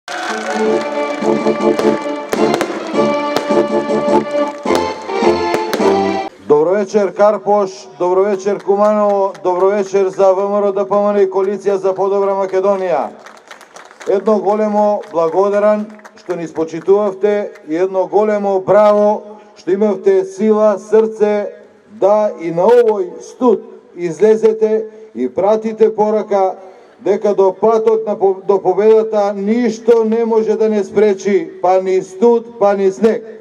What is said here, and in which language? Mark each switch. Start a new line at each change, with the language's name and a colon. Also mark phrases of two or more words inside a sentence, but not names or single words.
Macedonian: Dobro večer Karpoš, dobro večer Kumanovo, dobro večer za ВМРО ДПМН и Коалиција за подобра Македонија. Едно големо благодарен што ни спочитувавте и едно големо браво што имавте сила, срце да и на овој студ излезете и пратите порака дека до патот до победата ништо не може да не спречи, па ни студ, па ни снег.